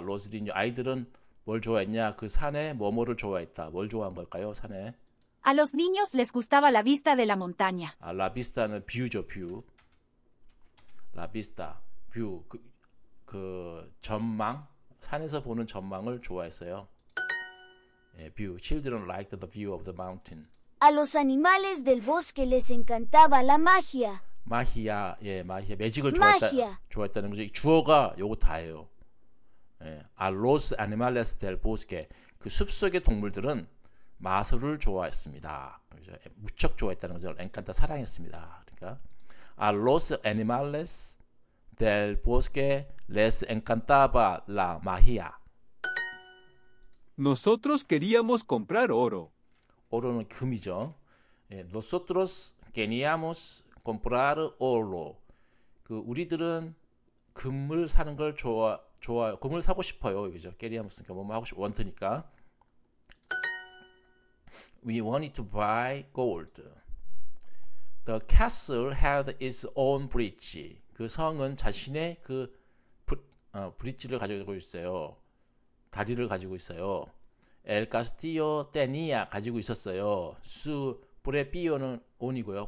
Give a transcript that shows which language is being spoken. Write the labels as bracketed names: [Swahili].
[Spanish] los niños [Korean] 아이들은 뭘 좋아했냐? 그 산에 뭐뭐를 좋아했다. 뭘 좋아한 걸까요? 산에. [Spanish] A los niños les gustaba la vista de la montaña. La vista [Korean] 는 뷰죠, 뷰. [Spanish] La vista, 뷰. [Korean] 그 전망, 산에서 보는 전망을 좋아했어요. 뷰. [English] Children liked the view of the mountain. [Spanish] A los animales del bosque les encantaba la magia. [Korean] 마히야, 마히야. 매직을 마히야. 좋아했다는 거죠. 주어가 요거 다예요. [Spanish] A los animales del bosque. [Korean] 그 숲속의 동물들은 마술을 좋아했습니다. 무척 좋아했다는 거죠. 엔칸타 사랑했습니다. 그러니까 [Spanish] A los animales del bosque les encantaba la magia. Nosotros queríamos comprar oro. [Korean] 오로는 금이죠. 예, [Spanish] nosotros queríamos comprar oro. [Korean] 그 우리들은 금을 사는 걸 좋아요. 금을 사고 싶어요. 이거죠. queríamos니까 뭐 하고 싶 원트니까. [English] We wanted to buy gold. The castle had its own bridge. [Korean] 그 성은 자신의 그 브릿지를 가지고 있어요. 다리를 가지고 있어요. [Spanish] El castillo tenía [Korean] 가지고 있었어요. [Spanish] Su prepio는 on이고요.